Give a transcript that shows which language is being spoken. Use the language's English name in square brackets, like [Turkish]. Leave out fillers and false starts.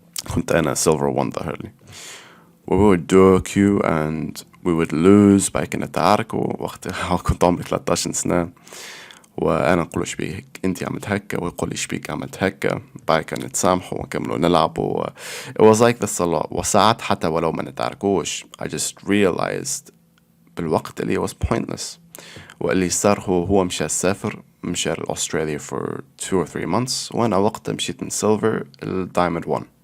[Arabic] وكنت أنا silver 1 ظهر لي. [English] We would duo queue and we would lose [Arabic] بعد كنا نتعاركوا وقتها كنت عمري 13 سنة. وأنا نقول إيش بيك أنتي عملت هكا ويقول إيش بيك عملت هكا بعد كنا نتسامحوا ونكملوا نلعبوا. [English] It was like this a lot. [Arabic] وساعات حتى ولو ما نتعاركوش [English] I just realized [Arabic] بالوقت اللي [English] was pointless. [Arabic] واللي صار هو مشى سافر مشى لأستراليا [English] for 2 or 3 months [Arabic] وأنا وقتها مشيت من silver ل diamond 1.